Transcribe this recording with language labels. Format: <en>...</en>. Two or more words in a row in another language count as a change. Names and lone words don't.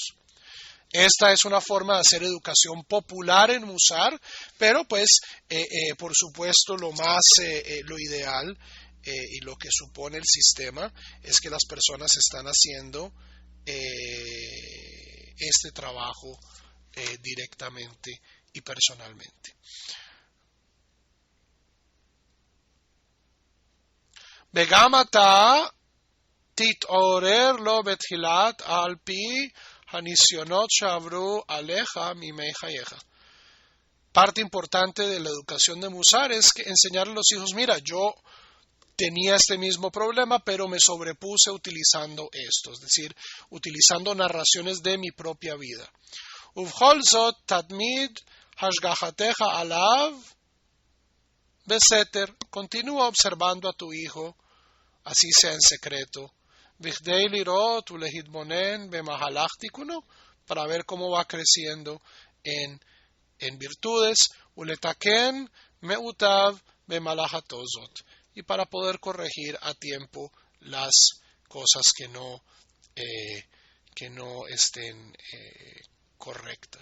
<es>Esta es una forma de hacer educación popular en Musar, pero pues por supuesto lo ideal y lo que supone el sistema es que las personas están haciendo este trabajo directamente y personalmente.</es> <he>וגם אתה תתעורר לו בתחילת על פי הניסיונות שעברו עליך מימי חייך.</he> <es>Parte importante de la educación de Musar es que enseñarle a los hijos, mira, yo tenía este mismo problema, pero me sobrepuse utilizando esto, es decir, utilizando narraciones de mi propia vida.</es> <he>ובכל זאת תתמיד השגחתך עליו בסתר,</he> <es>continúa observando a tu hijo, así sea en secreto,</es> <he>בכדי לראות ולהתבונן במהלך תיקונו,</he> <es>para ver cómo va creciendo en virtudes,</es> <he>ולתקן מעותיו במהלך התעוזות,</he> <es>y para poder corregir a tiempo las cosas que no estén correctas.</es>